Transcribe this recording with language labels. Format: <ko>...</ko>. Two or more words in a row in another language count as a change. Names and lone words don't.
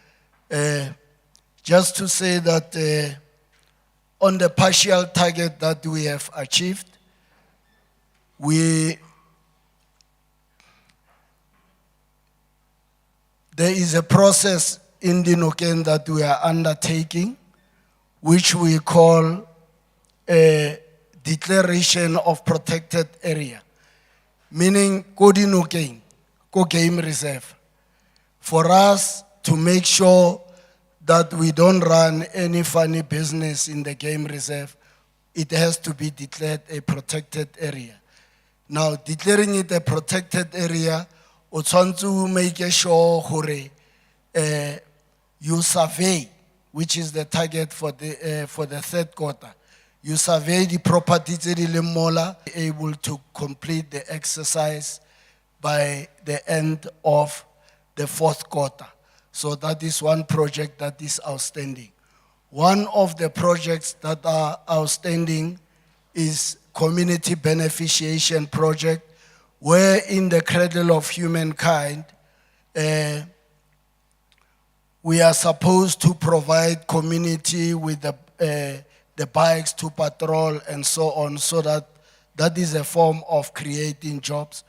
<en>Just to say that on the partial target that we have achieved, there is a process in the Nokeng that we are undertaking, which we call a declaration of protected area, meaning Kodinokeng, Game Reserve. For us to make sure that we don't run any funny business in the game reserve, it has to be declared a protected area. Now, declaring it a protected area,</en> <st>o tshwantse</st> <en>make sure hore you survey, which is the target for the 3rd quarter. You survey the property</en> <st>tse di leng mola,</st> <en>able to complete the exercise by the end of the 4th quarter. So that is one project that is outstanding. One of the projects that are outstanding is community beneficiation project, where in the cradle of humankind, we are supposed to provide community with the bikes to patrol and so on, so that is a form of creating jobs.</en>